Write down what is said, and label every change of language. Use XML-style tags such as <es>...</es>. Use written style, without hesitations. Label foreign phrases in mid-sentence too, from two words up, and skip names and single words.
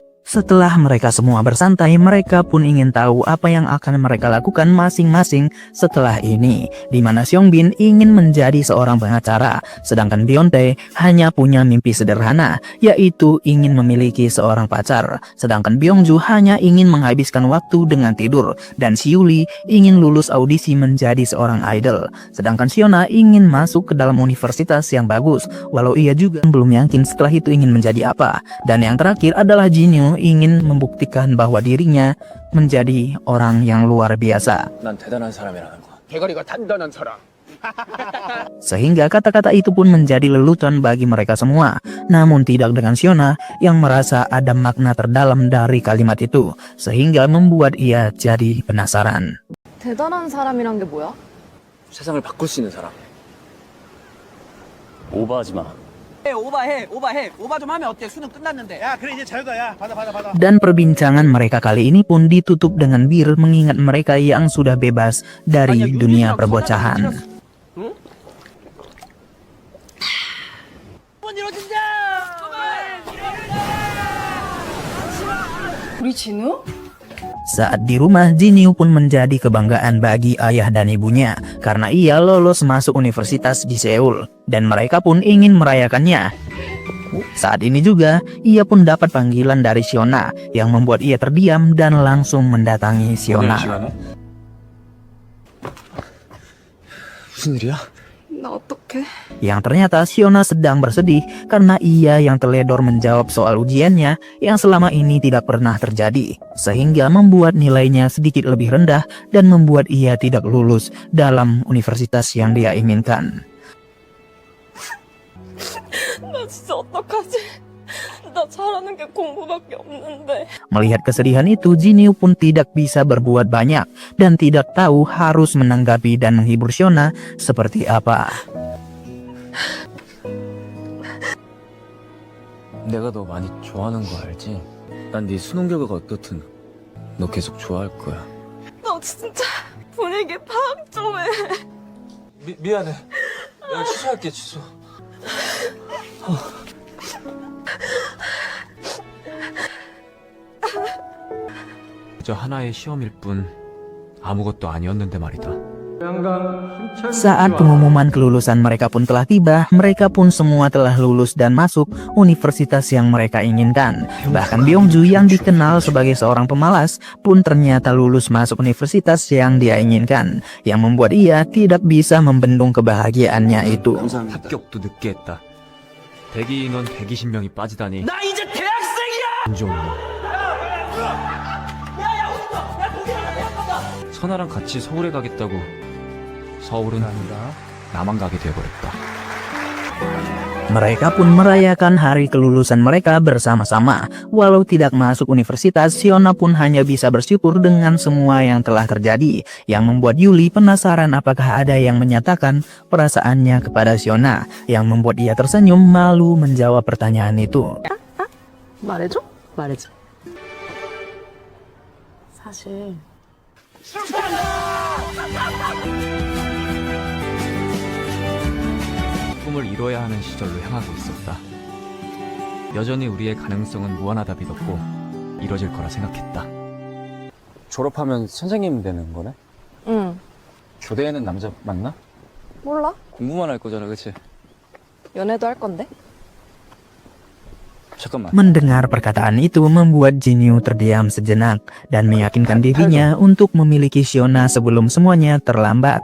<id>Setelah mereka semua bersantai, mereka pun ingin tahu apa yang akan mereka lakukan masing-masing setelah ini, di mana Seongbin ingin menjadi seorang pengacara, sedangkan Beyonce hanya punya mimpi sederhana, yaitu ingin memiliki seorang pacar, sedangkan Byungju hanya ingin menghabiskan waktu dengan tidur, dan Siuli ingin lulus audisi menjadi seorang idol, sedangkan Siona ingin masuk ke dalam universitas yang bagus, walau ia juga belum yakin setelah itu ingin menjadi apa. Dan yang terakhir adalah Jinyu ingin membuktikan bahwa dirinya menjadi orang yang luar biasa.</id> <ko>난 대단한 사람이라는 거. 대가리가 단단한 사람.</ko> <id>Sehingga kata-kata itu pun menjadi lelucon bagi mereka semua. Namun tidak dengan Siona yang merasa ada makna terdalam dari kalimat itu, sehingga membuat ia jadi penasaran.</id> <ko>대단한 사람이란 게 뭐야? 세상을 바꿀 수 있는 사람. 오버하지 마. 오바해. 오바 좀 하면 어때? 수능 끝났는데. 야, 그래 이제 자유다. 야, 받아.</ko> <id>Dan perbincangan mereka kali ini pun ditutup dengan bir mengingat mereka yang sudah bebas dari dunia perbocahan.</id> <ko>우리 진우?</ko> <id>Saat di rumah, Jinyu pun menjadi kebanggaan bagi ayah dan ibunya karena ia lolos masuk universitas di Seoul dan mereka pun ingin merayakannya. Saat ini juga, ia pun dapat panggilan dari Siona yang membuat ia terdiam dan langsung mendatangi Siona.</id> <ko>무슨 일이야? 나 어떡해?</ko> <id>Yang ternyata Siona sedang bersedih karena ia yang teledor menjawab soal ujiannya yang selama ini tidak pernah terjadi, sehingga membuat nilainya sedikit lebih rendah dan membuat ia tidak lulus dalam universitas yang dia inginkan.</id> <ko>나 진짜 어떡하지? 나 잘하는 게 공부밖에 없는데.</ko> <id>Melihat kesedihan itu, Jinyu pun tidak bisa berbuat banyak dan tidak tahu harus menanggapi dan menghibur Siona seperti apa.</id> <ko>내가 너 많이 좋아하는 거 알지? 난 네 수능 결과가 어떻든 너 계속 좋아할 거야. 너 진짜 분위기 파악 좀 해. 미안해. 내가 취소할게, 취소. 저 하나의 시험일 뿐 아무것도 아니었는데 말이다.</ko> <id>Saat pengumuman kelulusan mereka pun telah tiba, mereka pun semua telah lulus dan masuk universitas yang mereka inginkan. Bahkan Byungju yang dikenal sebagai seorang pemalas pun ternyata lulus masuk universitas yang dia inginkan, yang membuat ia tidak bisa membendung kebahagiaannya itu.</id> <ko>합격도 늦게 했다. 대기 인원 120명이 빠지다니. 나 이제 대학생이야. 선아랑 같이 서울에 가겠다고. 서울은 나만 가게 돼버렸다.</ko> <id>Mereka pun merayakan hari kelulusan mereka bersama-sama. Walau tidak masuk universitas, Siona pun hanya bisa bersyukur dengan semua yang telah terjadi, yang membuat Yuli penasaran apakah ada yang menyatakan perasaannya kepada Siona, yang membuat ia tersenyum malu menjawab pertanyaan itu.</id> <ko>말해줘? 사실 꿈을 이뤄야 하는 시절로 향하고 있었다. 여전히 우리의 가능성은 무한하다 믿었고 이뤄질 거라 생각했다. 졸업하면 선생님 되는 거네? 응. 교대에는 남자 맞나? 몰라? 공부만 할 거잖아, 그치? 연애도 할 건데. 잠깐만.</ko> <id>Mendengar perkataan itu membuat Jinyu terdiam sejenak dan meyakinkan dirinya untuk memiliki Siona sebelum semuanya terlambat.</id>